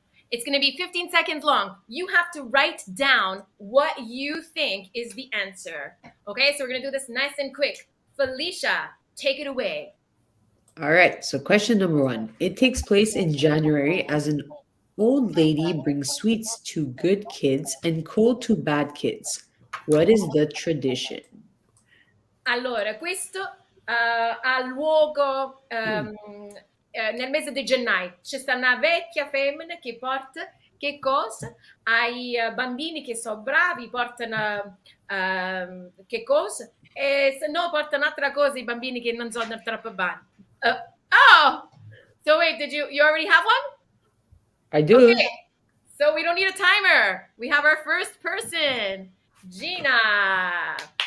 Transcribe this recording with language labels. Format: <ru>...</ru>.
<en>It's gonna be 15 seconds long. You have to write down what you think is the answer. Okay, so we're gonna do this nice and quick. Felicia, take it away. All right, so question number 1. It takes place in January as an old lady brings sweets to good kids and coal to bad kids. What is the tradition?</en> <it>Allora, questo ha luogo nel mese di gennaio. C'è sta una vecchia femmina che porta che cosa? Ai bambini che sono bravi portano che cosa? E se no portano altra cosa i bambini che non sono troppo bravi.</it> <en>So wait, you already have one? I do. Okay. So we don't need a timer. We have our first person, Gina.</en>